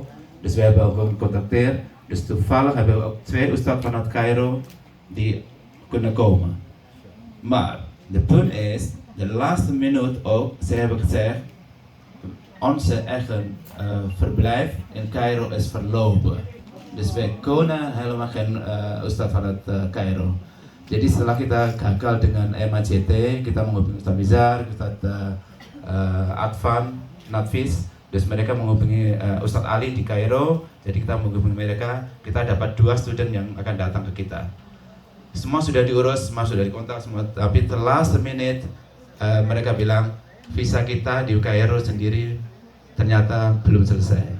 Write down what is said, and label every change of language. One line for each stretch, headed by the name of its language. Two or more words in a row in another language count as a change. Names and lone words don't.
Dutch: Dus we hebben ook gecontacteerd. Dus toevallig hebben we ook 2 ustad vanuit Cairo die kunnen komen. Maar de punt is, de laatste minuut ook, ze hebben gezegd, onze eigen verblijf in Cairo is verlopen. Dus wij kunnen helemaal geen ustad vanuit Cairo.
Indonesian: Jadi setelah kita gagal dengan MAJT, kita menghubungi Ustadz Bizar, Ustadz Advan, Natfis, dus mereka menghubungi Ustadz Ali di Kairo. Jadi kita menghubungi mereka, kita dapat 2 student yang akan datang ke kita. Semua sudah diurus, semua sudah dikontak, semua. Tapi setelah semenit mereka bilang visa kita di Kairo sendiri ternyata belum selesai.